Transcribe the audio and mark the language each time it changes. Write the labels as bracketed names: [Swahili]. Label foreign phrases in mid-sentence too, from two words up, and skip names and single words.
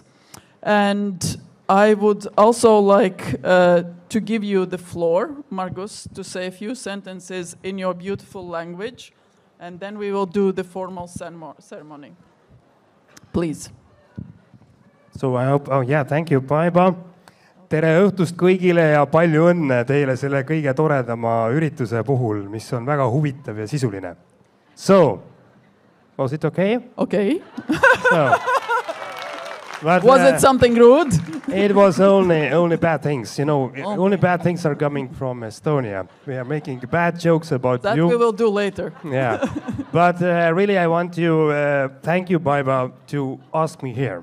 [English] And I would also like to give you the floor, Margus, to say a few sentences in your beautiful language, and then we will do the formal ceremony. Please. So I hope, thank you, Baiba. [Estonian] Tere õhtust kõigile ja palju õnne teile selle kõige toredama ürituse puhul, mis on väga huvitav ja sisuline. [English] So, was it okay? Okay. So, but, was it something rude? It was only bad things, you know. Only bad things are coming from Estonia. We are making bad jokes about that you. That we will do later. Yeah, but really I want to thank you, Baiba, to ask me here.